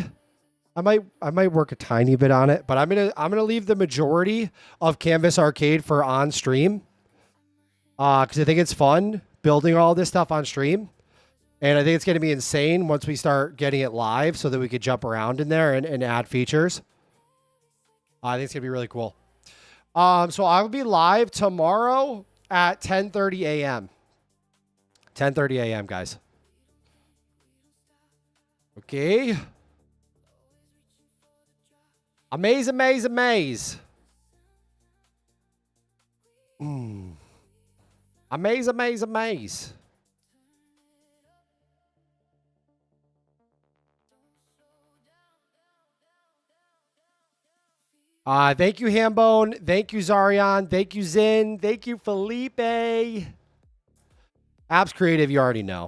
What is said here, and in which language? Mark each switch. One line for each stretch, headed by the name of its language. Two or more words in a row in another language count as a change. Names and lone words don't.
English: I might work a tiny bit on it, but I'm gonna leave the majority of Canvas Arcade for on stream, because I think it's fun building all this stuff on stream, and I think it's gonna be insane once we start getting it live, so that we could jump around in there and add features. I think it's gonna be really cool. So I will be live tomorrow at 10:30 a.m. 10:30 a.m., guys. Okay. Amaze, amaze, amaze. Amaze, amaze, amaze. Thank you, Hambone. Thank you, Zarion. Thank you, Zin. Thank you, Felipe. Apps Creative, you already know.